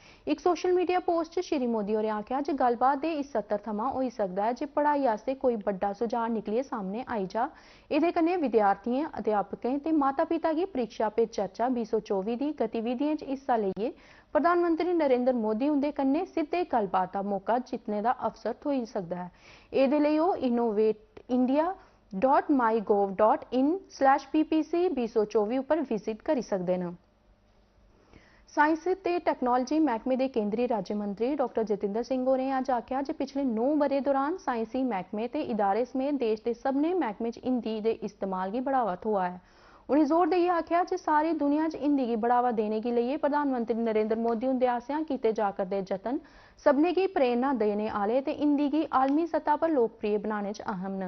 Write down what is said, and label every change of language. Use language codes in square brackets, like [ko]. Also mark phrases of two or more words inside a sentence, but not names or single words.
[doi] इक सोशल मीडिया पोस्ट च श्री मोदी होरें आखेआ जे गल्लबात दे इस सत्र थमां होई सकदा है जे पढ़ाई आस्तै कोई बड्डा सुझाऽ निकलियै सामने आई जा। एह्दे कन्नै विद्यार्थियें, अध्यापकें ते माता-पिता गी परीक्षा पे चर्चा 2024 दी गतिविधियें च हिस्सा लेइयै प्रधानमंत्री नरेंद्र मोदी हुंदे कन्नै सिद्धे गल्लबात दा मौका जित्तने दा अवसर थ्होई सकदा है। एह्दे लेई ओह् innovateindia.mygov.in/ppc 2024 उप्पर विजिट करी सकदे न। साइंस ते टैक्नोलॉजी मैह्कमे दे केंद्री राज्य मंत्री डॉक्टर जितेंद्र सिंह होरें अज्ज आखेआ जे पिछले 9 ब'रें दौरान साइंसी मैह्कमे ते इदारे समेत देश दे सभनें मैह्कमें च हिंदी दे इस्तेमाल गी बढ़ावा थ्होआ है। उ'नें जोर देइयै आखेआ जे सारी दुनिया च हिंदी गी बढ़ावा देने गी लेइयै प्रधानमंत्री नरेंद्र मोदी हुंदे आसेआ कीते जा करदे जतन सभनें गी प्रेरणा देने आह्ले ते हिंदी गी आलमी सतह पर लोकप्रिय बनाने च अहम न।